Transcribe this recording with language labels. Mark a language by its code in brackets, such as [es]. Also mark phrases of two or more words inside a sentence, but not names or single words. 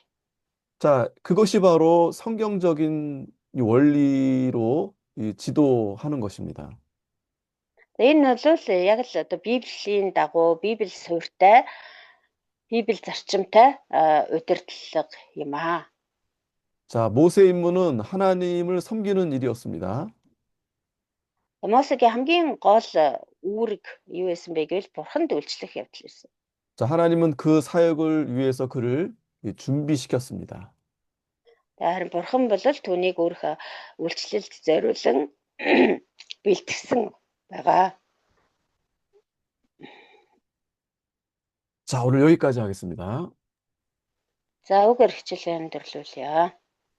[ko] 자, 그것이 바로 성경적인 이 원리로 이 지도하는 것입니다. [mn] Энэ бол яг л одоо Библийн дагуу Библи суурьтай Библи зарчимтай удирдлага юм аа. [ko] 자, 모세의 임무는 하나님을 섬기는 일이었습니다. [mn] Мосегийн хамгийн гол үүрэг юу байсан бэ гэвэл бурханд үйлчлэх явдал байсан. [ko] 자, 하나님은 그 사역을 위해서 그를 준비시켰습니다. [mn] Харин бурхан бол түүнийг өөрийнхөө үйлчлэлд зориулан бэлтгэсэн байгаа. [ko] 자, 오늘 여기까지 하겠습니다. [mn] За үгээр хичээлээ өндөрлүүлье.